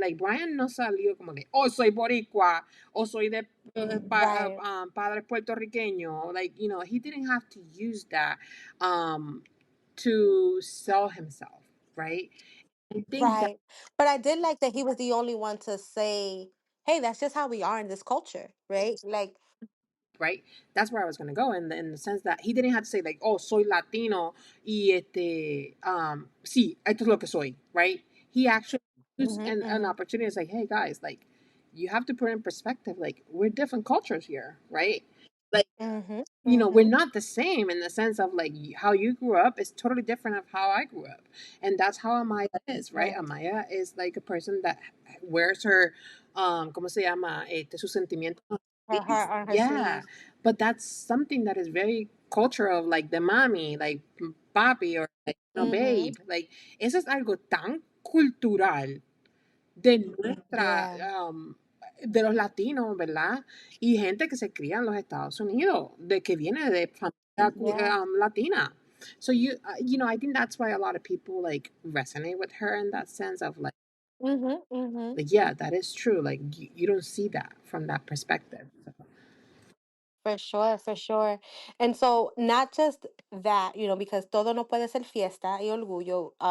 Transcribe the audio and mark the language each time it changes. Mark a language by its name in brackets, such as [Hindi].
[Spanish] Like, Brian no salió como de, oh, soy boricua, o soy de [English] Right, [Spanish] padres puertorriqueños. [English] Like, he didn't have to use that um, to sell himself, right? I think that, right. But I did like that he was the only one to say, hey, that's just how we are in this culture, right? Like, right? That's where I was going to go in the sense that he didn't have to say like, [Spanish] oh, soy Latino y sí, esto es lo que soy, [English] right? He actually used mm-hmm, an mm-hmm, opportunity to say, hey guys, like, you have to put in perspective, like, we're different cultures here, right? Like, mm-hmm, we're mm-hmm. not the same in the sense of like how you grew up is totally different of how I grew up, and that's how Amaya is, right? Right. Amaya is like a person that wears her, [Spanish] ¿cómo se llama? Sus sentimientos [English] on her Her sleeves. heart on her Yeah, sleeve. but that's something that is very cultural of like the mommy, like papi or like Mm-hmm. [Spanish] babe, like eso es algo tan cultural de nuestra, Yeah. de los latinos, ¿verdad? Y gente que se cría en los Estados Unidos, de que viene de familia Yeah. latina. [English] So I think that's why a lot of people like resonate with her in that sense of Mhm. Mhm. like yeah, that is true. Like you don't see that from that perspective. So, For sure, for sure. And so not just that, because [Spanish] todo no puede ser fiesta y orgullo.